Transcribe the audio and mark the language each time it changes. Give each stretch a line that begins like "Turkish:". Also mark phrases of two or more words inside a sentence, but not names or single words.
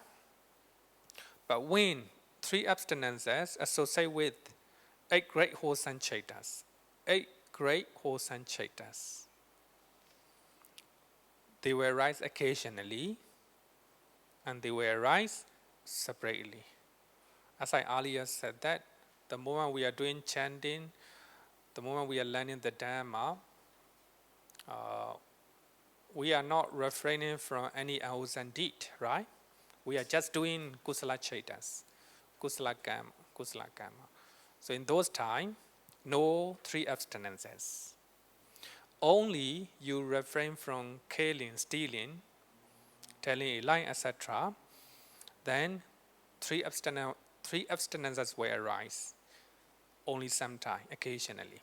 English: But when 3 abstinences associate with 8 great wholesome chaitas, 8 great wholesome chaitas, they will arise occasionally and they will arise separately. As I earlier said that, the moment we are doing chanting, the moment we are learning the Dhamma, we are not refraining from any unwholesome deed, right? We are just doing
Pali: kusala chaitas, kusala karma.
English: So in those times, no 3 abstinences. Only you refrain from killing, stealing, telling a lie, etc. Then 3 abstinences will arise, only sometime, occasionally.